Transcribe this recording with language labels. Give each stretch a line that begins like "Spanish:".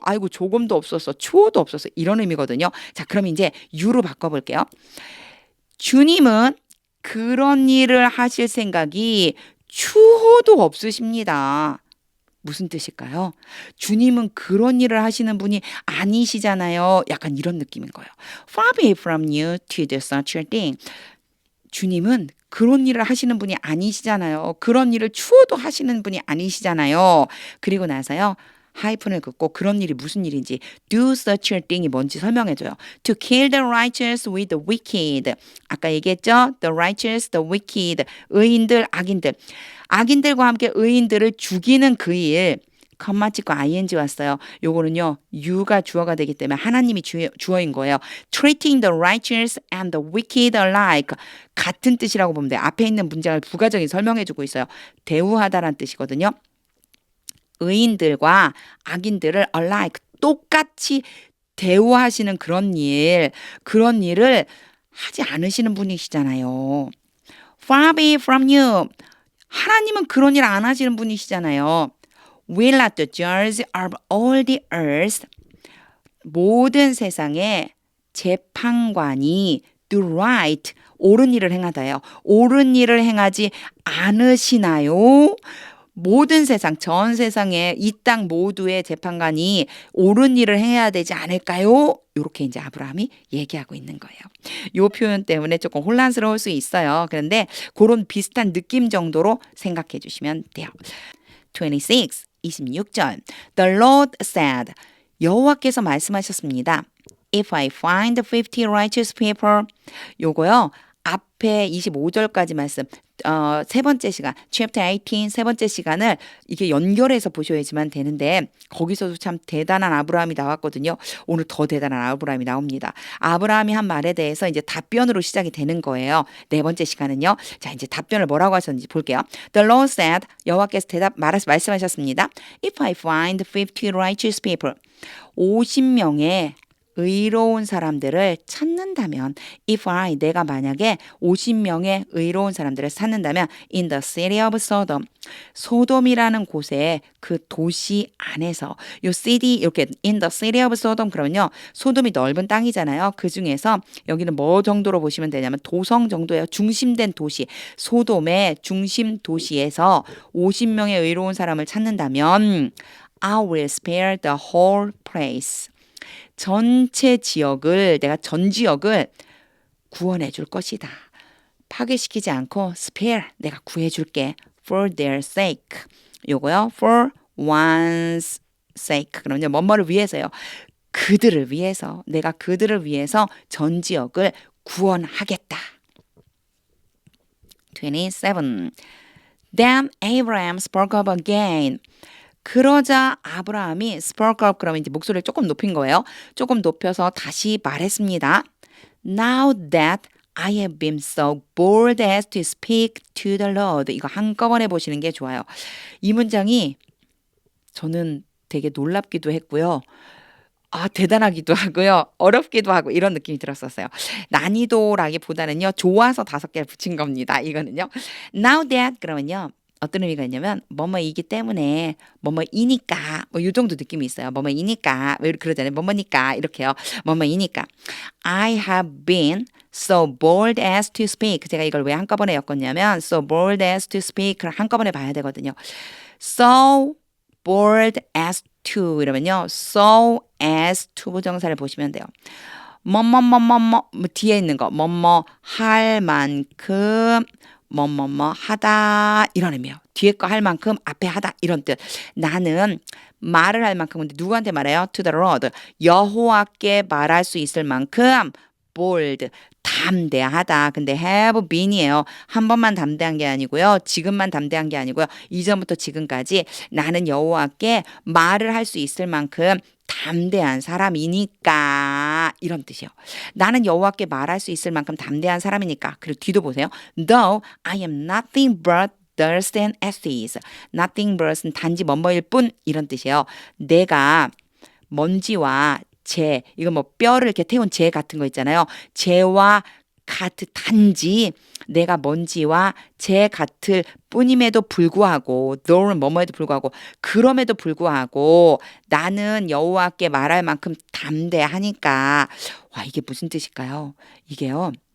Korean: 아이고 조금도 없었어. 추호도 없었어. 이런 의미거든요. 자 그럼 이제 you로 바꿔볼게요. 주님은 그런 일을 하실 생각이 추호도 없으십니다. 무슨 뜻일까요? 주님은 그런 일을 하시는 분이 아니시잖아요. 약간 이런 느낌인 거예요.
English: Far be it from you to do such a thing.
Korean: 주님은 그런 일을 하시는 분이 아니시잖아요. 그런 일을 추호도 하시는 분이 아니시잖아요. 그리고 나서요. 하이픈을 긋고 그런 일이 무슨 일인지
English: do such a thing
Korean: 이 뭔지 설명해줘요.
English: To kill the righteous with the wicked.
Korean: 아까 얘기했죠?
English: The righteous, the wicked.
Korean: 의인들, 악인들. 악인들과 함께 의인들을 죽이는 그 일. 컴마 찍고 ing 왔어요. 요거는요. you가 주어가 되기 때문에 하나님이 주어인 거예요.
English: Treating the righteous and the wicked alike.
Korean: 같은 뜻이라고 보면 돼요. 앞에 있는 문장을 부가적인 설명해주고 있어요. 대우하다라는 뜻이거든요. 의인들과 악인들을 alike 똑같이 대우하시는 그런 일을 하지 않으시는 분이시잖아요.
English: Far be from you.
Korean: 하나님은 그런 일 안 하시는 분이시잖아요.
English: Will not the judge of all the earth.
Korean: 모든 세상의 재판관이
English: do right.
Korean: 옳은 일을 행하다요. 옳은 일을 행하지 않으시나요? 모든 세상, 전 세상에 이 땅 모두의 재판관이 옳은 일을 해야 되지 않을까요? 이렇게 이제 아브라함이 얘기하고 있는 거예요. 이 표현 때문에 조금 혼란스러울 수 있어요. 그런데 그런 비슷한 느낌 정도로 생각해 주시면 돼요. 26, 26절.
English: The Lord said,
Korean: 여호와께서 말씀하셨습니다.
English: If I find 50 righteous people,
Korean: 요거요. 앞에 25절까지 말씀, 세 번째 시간, chapter 18, 세 번째 시간을 이게 연결해서 보셔야지만 되는데, 거기서도 참 대단한 아브라함이 나왔거든요. 오늘 더 대단한 아브라함이 나옵니다. 아브라함이 한 말에 대해서 이제 답변으로 시작이 되는 거예요. 네 번째 시간은요. 자, 이제 답변을 뭐라고 하셨는지 볼게요.
English: The Lord said,
Korean: 여호와께서 말씀하셨습니다.
English: If I find 50 righteous people,
Korean: 50명의 의로운 사람들을 찾는다면 if I 내가 만약에 50명의 의로운 사람들을 찾는다면
English: in the city of Sodom
Korean: 소돔이라는 곳에 그 도시 안에서 요 city 이렇게 in the city of Sodom 그러면요 소돔이 넓은 땅이잖아요. 그 중에서 여기는 뭐 정도로 보시면 되냐면 도성 정도예요. 중심된 도시 소돔의 중심 도시에서 50명의 의로운 사람을 찾는다면
English: I will spare the whole place
Korean: 전체 지역을 내가 전 지역을 구원해 줄 것이다. 파괴시키지 않고 spare 내가 구해 줄게.
English: for their sake.
Korean: 요거요.
English: for one's sake.
Korean: 그러면요. 뭐뭐를 위해서요. 그들을 위해서 내가 그들을 위해서 전 지역을 구원하겠다. 27.
English: Then Abraham spoke up again.
Korean: 그러자 아브라함이 spoke up 그러면 이제 목소리를 조금 높인 거예요. 조금 높여서 다시 말했습니다.
English: Now that I have been so bold as to speak to the Lord.
Korean: 이거 한꺼번에 보시는 게 좋아요. 이 문장이 저는 되게 놀랍기도 했고요. 대단하기도 하고요. 어렵기도 하고 이런 느낌이 들었었어요. 난이도라기보다는요. 좋아서 5개를 붙인 겁니다. 이거는요. Now that 그러면요. 어떤 의미가 있냐면 뭐뭐이기 때문에 뭐뭐이니까 뭐 이 정도 느낌이 있어요. 뭐뭐이니까 왜 그러잖아요. 뭐뭐니까 이렇게요. 뭐뭐이니까
English: I have been so bold as to speak.
Korean: 제가 이걸 왜 한꺼번에 엮었냐면
English: so bold as to speak
Korean: 를 한꺼번에 봐야 되거든요.
English: So bold as to
Korean: 이러면요. so as to 부정사를 보시면 돼요. 뭐뭐뭐뭐뭐 뒤에 있는 거 뭐뭐 할 만큼 뭐뭐뭐 하다 이런 의미예요. 뒤에 거 할 만큼 앞에 하다 이런 뜻. 나는 말을 할 만큼 근데 누구한테 말해요?
English: To the Lord.
Korean: 여호와께 말할 수 있을 만큼 bold 담대하다. 근데 have been이에요. 한 번만 담대한 게 아니고요. 지금만 담대한 게 아니고요. 이전부터 지금까지 나는 여호와께 말을 할 수 있을 만큼 담대한 사람이니까 이런 뜻이요. 나는 여호와께 말할 수 있을 만큼 담대한 사람이니까. 그리고 뒤도 보세요.
English: Though I am nothing but dust and ashes.
Korean: Nothing but은 단지 뭐뭐일 뿐 이런 뜻이에요. 내가 먼지와 재, 이거 뭐 뼈를 이렇게 태운 재 같은 거 있잖아요. 재와 같은 단지 내가 먼지와 재 같을 뿐임에도 불구하고 though는 뭐뭐에도 불구하고 그럼에도 불구하고 나는 여호와께 말할 만큼 담대하니까 와 이게 무슨 뜻일까요? 이게요.